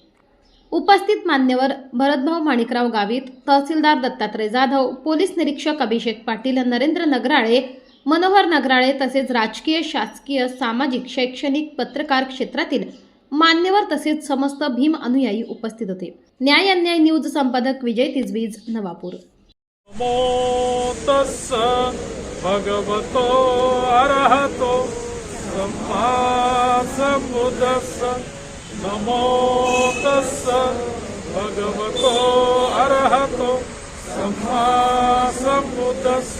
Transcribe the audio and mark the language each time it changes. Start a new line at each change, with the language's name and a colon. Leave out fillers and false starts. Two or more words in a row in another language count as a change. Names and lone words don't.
Marathi: उपस्थित मान्यवर भरतभाऊ माणिकराव गावित, तहसीलदार दत्तात्रय जाधव, पोलीस निरीक्षक अभिषेक पाटील, नरेंद्र नगराळे, मनोहर नगराळे तसेच राजकीय, शासकीय, सामाजिक, शैक्षणिक, पत्रकार क्षेत्रातील मान्यवर तसेच समस्त भीम अनुयायी उपस्थित होते. न्याय अन्याय न्यूज संपादक विजय तिजवीज, नवापूर.
Pali: नमो तस्स भगवतो अरहतो सम्मा सम्बुद्धस्स. नमो तस्स भगवतो अरहतो सम्मा सम्बुद्धस्स.